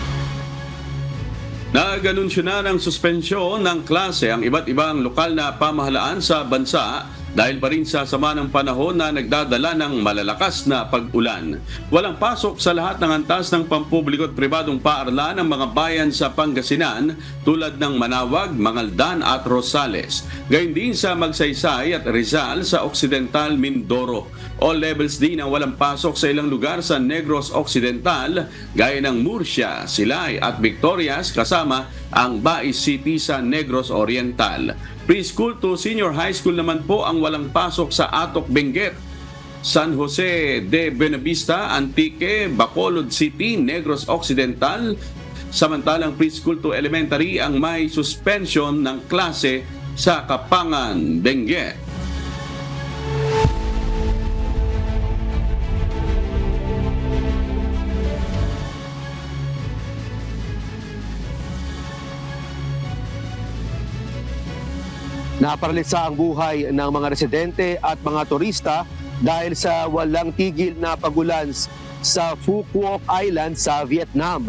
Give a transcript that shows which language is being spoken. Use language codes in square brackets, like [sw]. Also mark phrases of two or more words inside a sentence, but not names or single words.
[tl] Nag-anunsyo na ng suspensyon ng klase ang iba't ibang lokal na pamahalaan sa bansa dahil pa rin sa sama ng panahon na nagdadala ng malalakas na pag-ulan. Walang pasok sa lahat ng antas ng pampubliko at pribadong paaralan ng mga bayan sa Pangasinan tulad ng Manawag, Mangaldan at Rosales. Gayun din sa Magsaysay at Rizal sa Occidental Mindoro. [en] All levels [tl] din ang walang pasok sa ilang lugar sa Negros Occidental gaya ng Murcia, Silay at Victorias kasama ang Bais City sa Negros Oriental. [en] Preschool to senior high school [tl] naman po ang walang pasok sa Atok, Benguet, San Jose de Buenavista, Antique, Bacolod City, Negros Occidental. Samantalang [en] preschool to elementary [tl] ang may suspension ng klase sa Kapangan, Benguet. Naparalisa ang buhay ng mga residente at mga turista dahil sa walang tigil na pagulan sa Phu Quoc Island sa Vietnam.